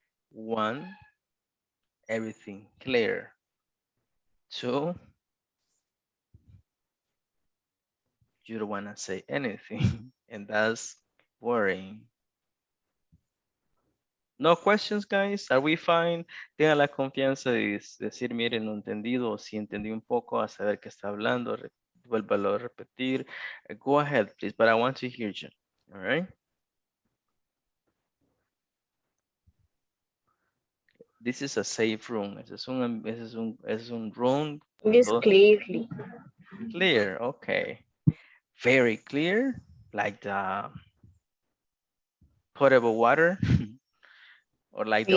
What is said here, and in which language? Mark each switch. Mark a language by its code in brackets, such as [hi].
[en] One, everything clear. Two, you don't want to say anything, and that's worrying. No questions, guys. Are we fine? [es] Tenga la confianza de decir, miren, no entendido, o si entendí un poco, a saber qué está hablando, vuélvalo a repetir. [en] Go ahead, please, but I want to hear you. All right. This is a safe room. [es] Ese es un [en] room. It's clearly. Clear, okay. Very clear, like the potable water or like the